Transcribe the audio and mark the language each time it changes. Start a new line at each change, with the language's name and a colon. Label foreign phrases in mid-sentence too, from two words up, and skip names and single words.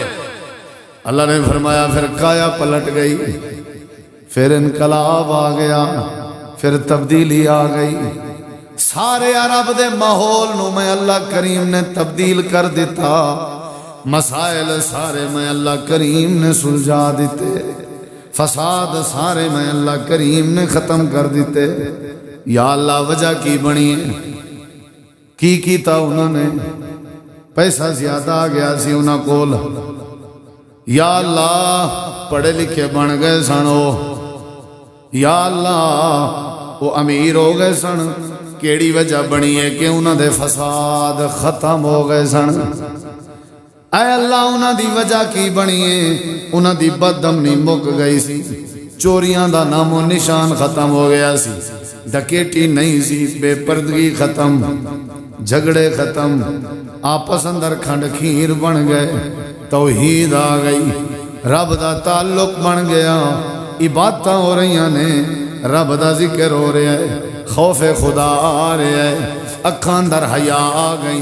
Punjabi: اللہ نے فرمایا پھر کایا پلٹ گئی، پھر انقلاب آ گیا، پھر تبدیلی آ گئی، سارے عرب دے ماحول نو میں اللہ کریم نے تبدیل کر دیتا، مسائل سارے میں اللہ کریم نے سلجھا دیتے، فساد سارے میں اللہ کریم نے ختم کر دیتے۔ یا اللہ وجہ کی بنی ہے؟ کی کیتا انہوں نے؟ پیسہ زیادہ آ گیا سی انہاں کول، یا اللہ پڑھے لکھے بن گئے سن، یا اللہ وہ امیر ہو گئے سن، کیڑی وجہ بنی ہے کہ انہاں دے فساد ختم ہو گئے سن۔ اے اللہ انہاں دی وجہ کی بنی ہے؟ انہاں دی بدعمنی مک گئی سی، چوریاں دا نام و نشان ختم ہو گیا سی، ڈکیٹی نہیں سی، بے پردگی ختم، جھگڑے ختم، آپس اندر کھنڈ کھیر بن گئے، توحید آ گئی، رب دا تعلق بن گیا، عبادتاں ہو رہی نے، رب دا ذکر ہو رہا ہے، خوف خدا آ رہا ہے، اکھاں اندر حیا آ گئی۔